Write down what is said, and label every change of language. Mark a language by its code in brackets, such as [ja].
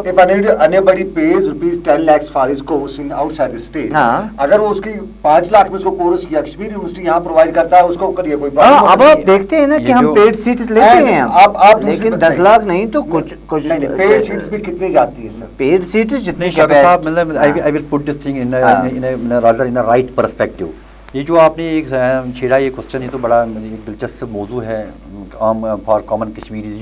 [en] if anybody pays rupees 10 lakhs for his course in outside the state, [ur] اگر وہ اس کی 5 لاکھ میں اس کو کورس کیا کشمیر یونیورسٹی یہاں پرووائڈ کرتا ہے اس کو کریے کوئی پرابلم. اب آپ دیکھتے ہیں نا کہ ہم پیڈ سیٹس لیتے ہیں لیکن 10 لاکھ نہیں تو کچھ پیڈ سیٹس بھی کتنی جاتی ہے سر؟ پیڈ سیٹس جتنے صاحب مطلب [en] I will put this thing in a right perspective. [ur] یہ جو آپ نے ایک چھیڑا یہ کوشچن یہ تو بڑا دلچسپ موضوع ہے [en] For common Kashmiris.